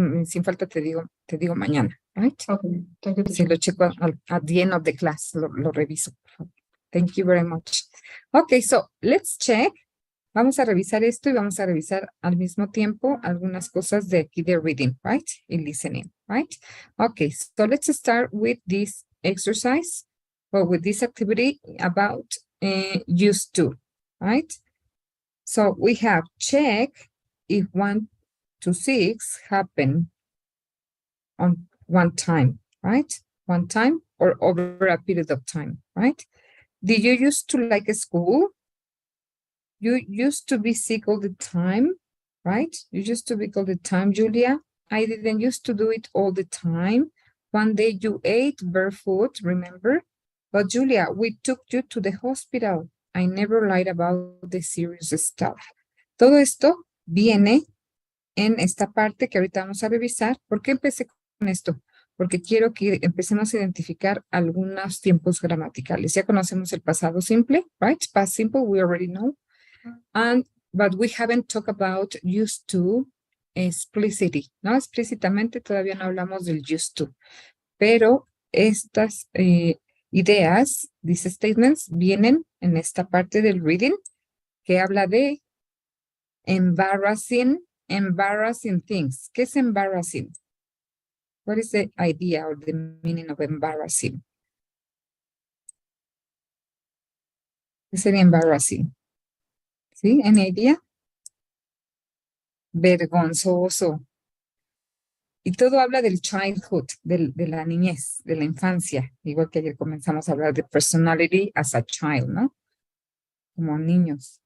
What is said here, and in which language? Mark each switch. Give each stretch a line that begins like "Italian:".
Spanish: Sin falta te digo mañana, right?
English: Ok, thank you,
Spanish: Sí,
English: teacher.
Spanish: lo checo
English: at the end of the class,
Spanish: lo reviso. Thank you very much.
English: Okay, so let's check.
Spanish: Vamos a revisar esto y vamos a revisar al mismo tiempo algunas cosas de aquí de reading, right? Y listening, right?
English: Okay, so let's start with this exercise or with this activity about used to, right? So we have check if 1 to 6 happen on one time, right? One time or over a period of time, right? Did you used to like school? You used to be sick all the time, right? You used to be all the time, Julia. I didn't used to do it all the time. One day you ate barefoot, remember? But Julia, we took you to the hospital. I never lied about the serious stuff.
Spanish: Todo esto viene en esta parte que ahorita vamos a revisar. ¿Por qué empecé con esto? Porque quiero que empecemos a identificar algunos tiempos gramaticales. Ya conocemos el pasado simple, right?
English: Past simple, we already know. But we haven't talked about used to explicitly, ¿no?
Spanish: Explícitamente todavía no hablamos del used to. Pero estas ideas,
English: these statements,
Spanish: vienen en esta parte del reading que habla de embarrassing things. ¿Qué es embarrassing?
English: What is the idea or the meaning of embarrassing?
Spanish: ¿Qué sería embarrassing? ¿Sí?
English: ¿Any idea?
Spanish: Vergonzoso. Y todo habla del childhood, de la niñez, de la infancia. Igual que ayer comenzamos a hablar de
English: personality as a child,
Spanish: ¿no? Como niños.